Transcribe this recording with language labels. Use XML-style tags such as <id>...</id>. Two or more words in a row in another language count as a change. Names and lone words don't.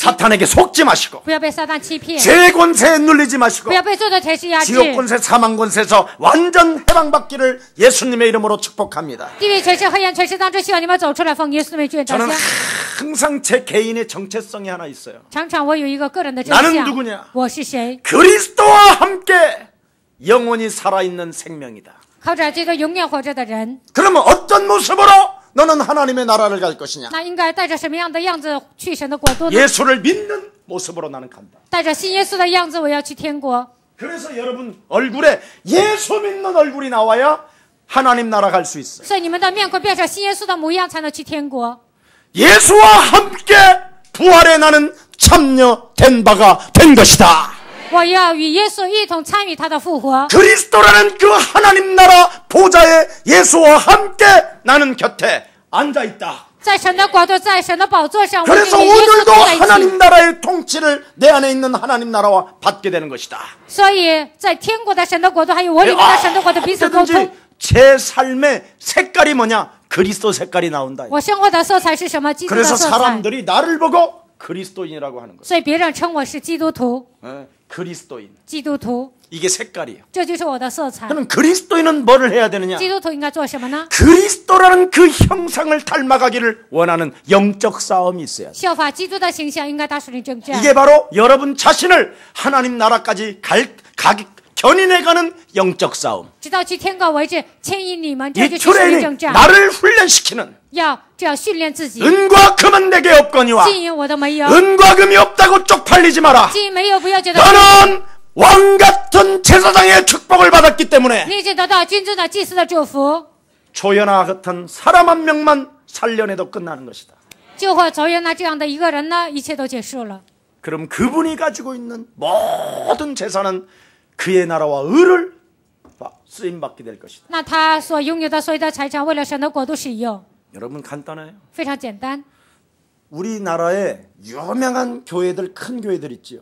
<ko>사탄에게 속지 마시고</ko> <zh>不要被撒旦欺骗，</zh> <ko>죄의 권세에 눌리지 마시고</ko> <zh>不要被罪的权势压制，</zh> <ko>지옥 권세 사망 권세에서 완전 해방받기를 예수님의 이름으로 축복합니다.</ko> <zh>地狱权势、黑暗权势当中，希望你们走出来，奉耶稣的名卷长</zh> <ko>저는</ko> <zh>香。</zh> <ko>항상 제 개인의 정체성이 하나 있어요.</ko> <zh>常常我有一个个人的真</zh> <ko>나는</ko> <zh>相</zh> <ko>누구냐 ，</ko> <zh>我是谁？</zh> <ko>그리스도와 함께 영원히 살아있는 생명이다.</ko> <zh>靠着这个永远活着的人，</zh> <ko>그러면 어떤 모습으로 너는 하나님의 나라를 갈 것이냐?</ko> <zh>那应该带着什么样的样子去神的国度呢？</zh> <ko>예수를 믿는 모습으로 나는 간다.</ko> <zh>带着信耶稣的样子，我要去天国。</zh> <ko>그래서 여러분 얼굴에 예수 믿는 얼굴이 나와야 하나님 나라 갈 수 있어요.</ko> <zh>所以你们的面孔变成信耶稣的模样，才能去天国。</zh> <ko>예수와 함께 부활에 나는 참여된 바가 된 것이다.</ko> <zh>我要与耶稣一同参与他的复活。</zh> <ko>그리스도라는 그 하나님 나라 보좌에 예수와 함께 나는 곁에 앉아 있다.</ko> <zh>在神的国度，在神的宝座上，我与</zh> <ko>그래서</ko> <zh>耶稣</zh> <ko>오늘도</ko> <zh>同在一起。</zh> <ko>하나님 나라의 통치를 내 안에 있는 하나님 나라와 받게 되는 것이다.</ko> <zh>所以在天国的神的国度，还有我里面的神的国度彼此沟通。</zh> <ko>어쨌든지 제 삶의 색깔이 뭐냐? 그리스도 색깔이 나온다.</ko> <zh>我生活的色彩是什么？基督的</zh> <ko>그래서</ko> <zh>色彩。</zh> <ko>사람들이 나를 보고 그리스도인이라고 하는 거예요.</ko> <zh>所以别人称我是基督徒，</zh> <ko>그리스도인.</ko> <zh>基督徒，</zh> <ko>이게 색깔이에요.</ko> <zh>这就是我的色彩。</zh> <ko>그럼 그리스도인은 뭐를 해야 되느냐?</ko> <zh>基督徒应该做什么呢？</zh> <ko>그리스도라는 그 형상을 닮아가기를 원하는 영적 싸움이 있어야 돼요.</ko> <zh>效法基督的形象，应该打属灵征战。</zh> <ko>이게 바로 여러분 자신을 하나님 나라까지 견인해가는 영적 싸움.</ko> <zh>直到去天国为止，牵引你们，这</zh> <ko>이</ko> <zh>就是属灵</zh> <ko>트레이닝</ko> <zh>征战。</zh> <ko>나를 훈련시키는</ko> <zh>这样训练自己。</zh> <ko>은과 금은 내게 없거니와</ko> <zh>金银我都没有，</zh> <ko>은과 금이 없다고 쪽팔리지 마라.</ko> <zh>金银没有，不要觉得</zh> <ko>너는 왕같은 제사장의 축복을 받았기 때문에</ko> <zh>你已经得到君尊的祭司的祝福。</zh> <ko>조연아 같은 사람 한 명만 살려내도 끝나는 것이다.</ko> <zh>就会走远那这样的一个人呢，一切都结束了。</zh> <ko>그럼 그분이 가지고 있는 모든 재산은 그의 나라와 의를 쓰임받게 될 것이다.</ko> <zh>那他所拥有的所有的财产，为了神的国度使用，</zh> <ko>여러분 간단해요.</ko> <zh>非常简单。</zh> <ko>우리나라에 유명한 교회들, 큰 교회들 있지요.</ko>